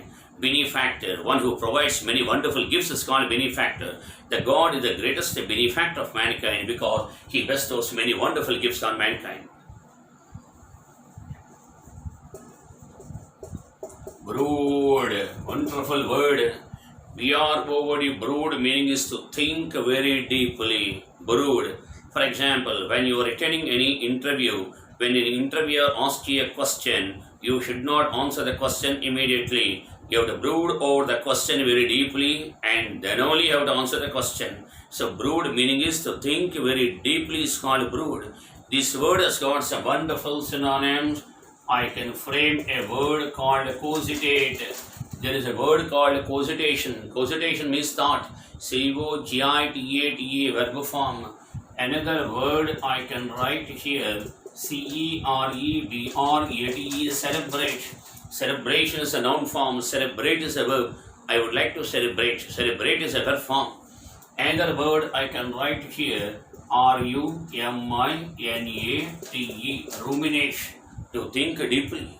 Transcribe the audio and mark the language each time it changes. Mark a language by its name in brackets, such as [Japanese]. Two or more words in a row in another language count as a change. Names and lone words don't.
[English] Benefactor, one who provides many wonderful gifts, is called benefactor. The God is the greatest benefactor of mankind because he bestows many wonderful gifts on mankind. Brood, wonderful word. B-R-O-O-D, brood meaning is to think very deeply. Brood. For example, when you are attending any interview, when an interviewer asks you a question, you should not answer the question immediately. You have to brood over the question very deeply and then only you have to answer the question. So brood meaning is to think very deeply is called brood. This word has got some wonderful synonyms. I can frame a word called cogitate. There is a word called cogitation. Cogitation means thought. C-O-G-I-T-A-T-A, verb form. Another word I can write here, C-E-R-E-B-R-A-T-E, celebrate. Celebration is a noun form. Celebrate is a verb. I would like to celebrate. Celebrate is a verb form. Another word I can write here, R-U-M-I-N-A-T-E, ruminate, to think deeply.